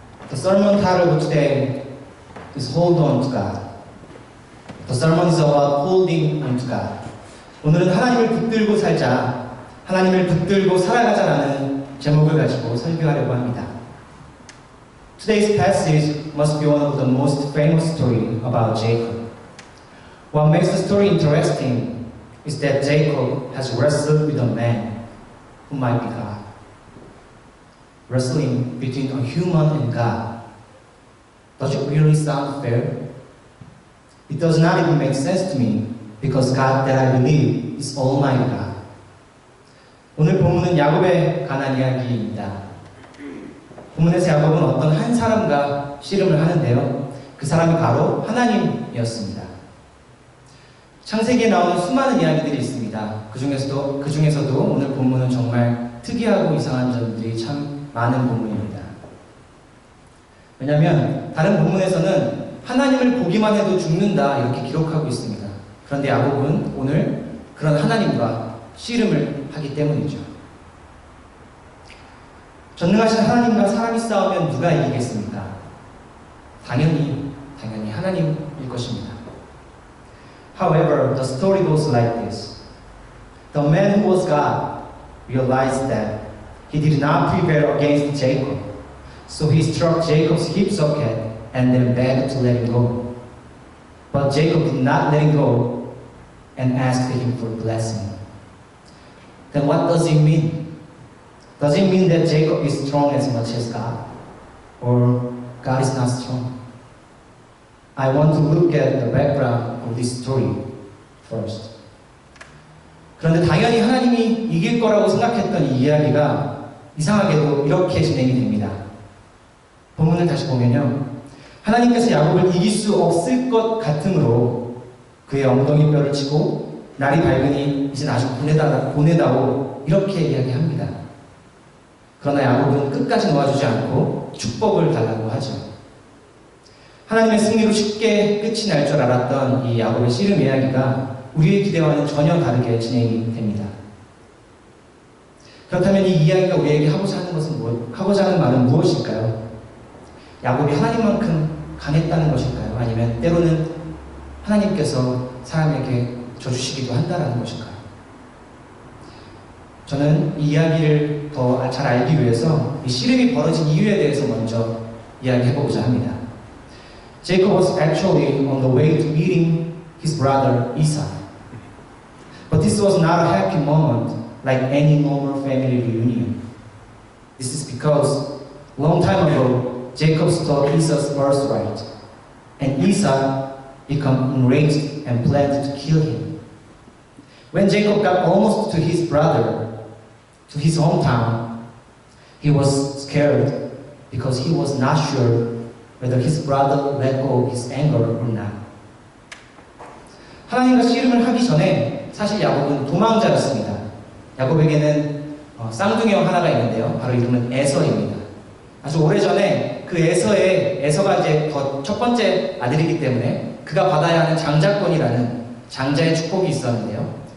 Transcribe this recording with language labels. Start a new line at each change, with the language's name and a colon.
English: The sermon title of today is Hold on to God. The sermon is about holding on to God.
Korean: 오늘은 하나님을 붙들고 살자, 하나님을 붙들고 살아가자라는 제목을 가지고 설교하려고 합니다.
English: Today's passage must be one of the most famous stories about Jacob. What makes the story interesting is that Jacob has wrestled with a man who might be God. Wrestling between a human and God. Does it really sound fair? It does not even make sense to me because God that I believe is Almighty God.
Korean: 오늘 본문은 야곱에 관한 이야기입니다. 본문에서 야곱은 어떤 한 사람과 씨름을 하는데요. 그 사람이 바로 하나님이었습니다. 창세기에 나오는 수많은 이야기들이 있습니다. 그 중에서도 오늘 본문은 정말 특이하고 이상한 점들이 참 많은 본문입니다. 왜냐하면 다른 본문에서는 하나님을 보기만 해도 죽는다 이렇게 기록하고 있습니다. 그런데 야곱은 오늘 그런 하나님과 씨름을 하기 때문이죠. 전능하신 하나님과 사람이 싸우면 누가 이기겠습니까? 당연히 하나님일 것입니다.
English: However, the story goes like this. The man who was God realized that he did not prevail against Jacob, so he struck Jacob's hip socket and then begged to let him go. But Jacob did not let him go and asked him for a blessing. Then what does it mean? Does it mean that Jacob is strong as much as God? Or God is not strong? I want to look at the background of this story first.
Korean: 그런데 당연히 하나님이 이길 거라고 생각했던 이 이야기가 이상하게도 이렇게 진행이 됩니다. 본문을 다시 보면요. 하나님께서 야곱을 이길 수 없을 것 같으므로 그의 엉덩이 뼈를 치고 날이 밝으니 이제 아주 보내다오 이렇게 이야기합니다. 그러나 야곱은 끝까지 놓아주지 않고 축복을 달라고 하죠. 하나님의 승리로 쉽게 끝이 날 줄 알았던 이 야곱의 씨름 이야기가 우리의 기대와는 전혀 다르게 진행이 됩니다. 그렇다면 이 이야기가 우리에게 하고자 하는 말은 무엇일까요? 야곱이 하나님만큼 강했다는 것일까요? 아니면 때로는 하나님께서 사람에게 져주시기도 한다는 것일까요? 저는 이 이야기를 더 잘 알기 위해서 이 씨름이 벌어진 이유에 대해서 먼저 이야기해보고자 합니다.
English: Jacob was actually on the way to meeting his brother Esau. But this was not a happy moment like any normal family reunion. This is because long time ago, Jacob stole Esau's birthright, and Esau became enraged and planned to kill him. When Jacob got almost to his brother, to his hometown, he was scared because he was not sure whether his brother let go of his anger or not.
Korean: 하나님과 씨름을 하기 전에 사실 야곱은 도망자였습니다. 야곱에게는 쌍둥이형 하나가 있는데요. 바로 이름은 에서입니다. 아주 오래전에 그 에서가 이제 첫 번째 아들이기 때문에 그가 받아야 하는 장자권이라는 장자의 축복이 있었는데요.